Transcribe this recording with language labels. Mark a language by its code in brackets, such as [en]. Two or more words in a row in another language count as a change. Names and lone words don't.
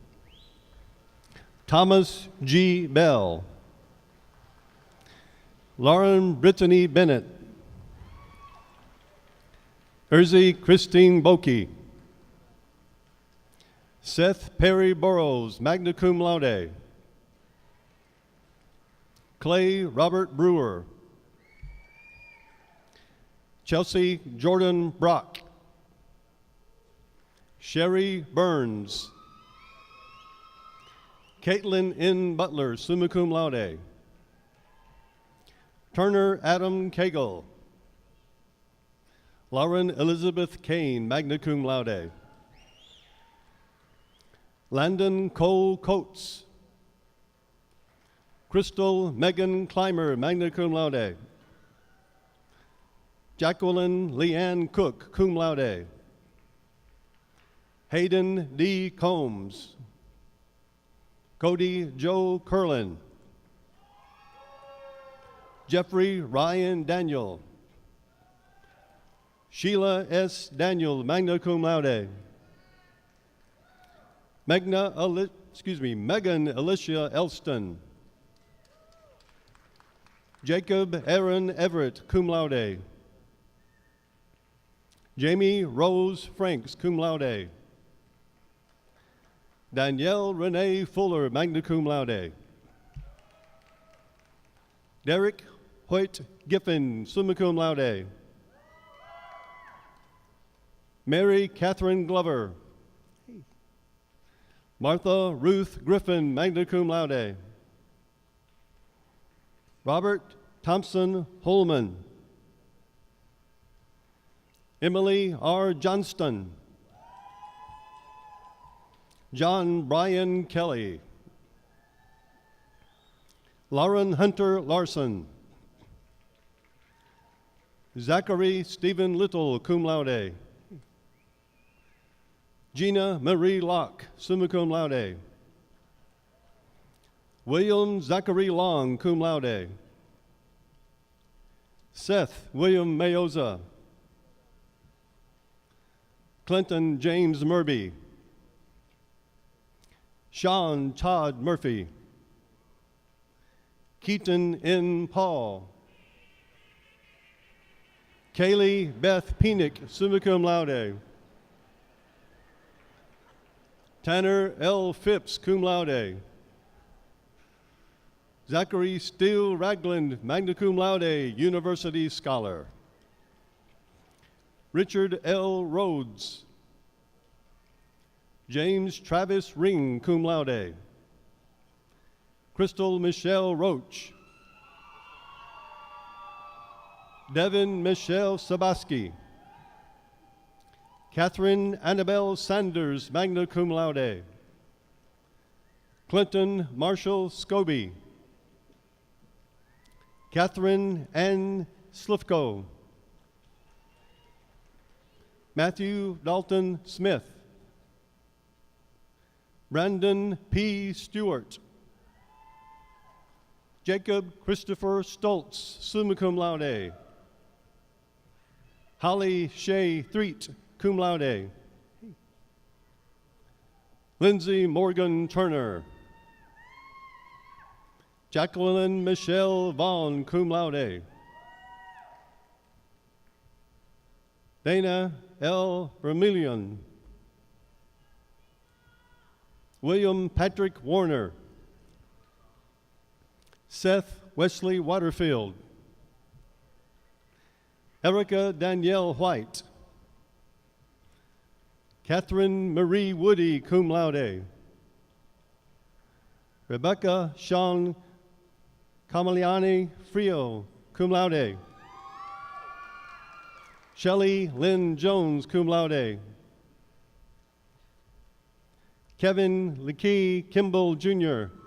[en] Thomas G. Bell. Lauren Brittany Bennett. Urzi Christine Bokey. Seth Perry Burrows, [la] magna cum laude. [en] Clay Robert Brewer. Chelsea Jordan Brock. Sherry Burns. Caitlin N. Butler, [la] summa cum laude. [en] Turner Adam Cagle. Lauren Elizabeth Kane, [la] magna cum laude. [en] Landon Cole Coates. Crystal Megan Clymer, [la] magna cum laude. [en] Jacqueline Leanne Cook, [la] cum laude. [en] Hayden D. Combs. Cody Joe Curlin. Jeffrey Ryan Daniel. Sheila S. Daniel, [la] magna cum laude. [en] Megan Alicia Elston. Jacob Aaron Everett, [la] cum laude. [en] Jamie Rose Franks, [la] cum laude. [en] Danielle Renee Fuller, [la] magna cum laude. [en] Derek Hoyt Giffen, [la] summa cum laude. [en] Mary Catherine Glover. Martha Ruth Griffin, [la] magna cum laude. [en] Robert Thompson Holman. Emily R. Johnston. John Brian Kelly. Lauren Hunter Larson. Zachary Stephen Little, [la] cum laude. [en] Gina Marie Locke, [la] summa cum laude. [en] William Zachary Long, [la] cum laude. [en] Seth William Mayoza. Clinton James Murby. Sean Todd Murphy. Keaton N. Paul. Kaylee Beth Penick, [la] summa cum laude. [en] Tanner L. Phipps, [la] cum laude. [en] Zachary Steele Ragland, [la] magna cum laude, [en] university scholar. Richard L. Rhodes. James Travis Ring, [la] cum laude. [en] Crystal Michelle Roach. Devin Michelle Sabaski. Catherine Annabelle Sanders, [la] magna cum laude. [en] Clinton Marshall Scobie. Catherine Ann Slifko. Matthew Dalton Smith. Brandon P. Stewart. Jacob Christopher Stoltz, [la] summa cum laude. [en] Holly Shea Threet, [la] cum laude. [en] Lindsay Morgan Turner. Jacqueline Michelle Vaughn, [la] cum laude. [en] Dana L. Vermillion. William Patrick Warner. Seth Wesley Waterfield. Erica Danielle White. Catherine Marie Woody, [la] cum laude. [en] Rebecca Sean Camaliani Frio, [la] cum laude. [en] Shelley Lynn Jones, [la] cum laude. [en] Kevin Lekey Kimball Jr.